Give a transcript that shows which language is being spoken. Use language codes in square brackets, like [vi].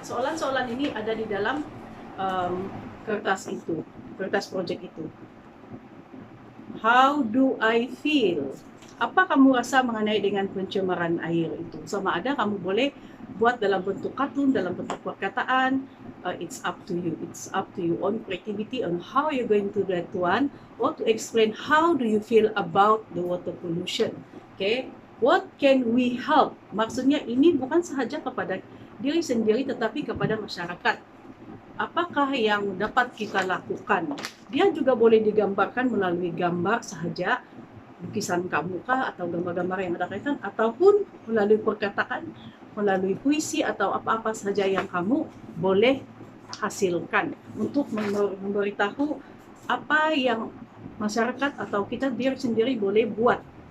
[ms] Soalan-soalan ini ada di dalam kertas itu, kertas project itu. [en] How do I feel? [ms] Apa kamu rasa mengenai dengan pencemaran air itu? Sama ada kamu boleh buat dalam bentuk kartun, dalam bentuk perkataan. [en] It's up to you. It's up to you on creativity on how you're going to do that one, or to explain how do you feel about the water pollution. Okay? What can we help? [ms] Maksudnya ini bukan sahaja kepada diri sendiri tetapi kepada masyarakat. Apakah yang dapat kita lakukan? Dia juga boleh digambarkan melalui gambar sahaja, lukisan kamu kah, atau gambar-gambar yang ada kaitan, ataupun melalui perkataan, melalui puisi, atau apa-apa sahaja yang kamu boleh hasilkan untuk memberitahu apa yang masyarakat atau kita diri sendiri boleh buat.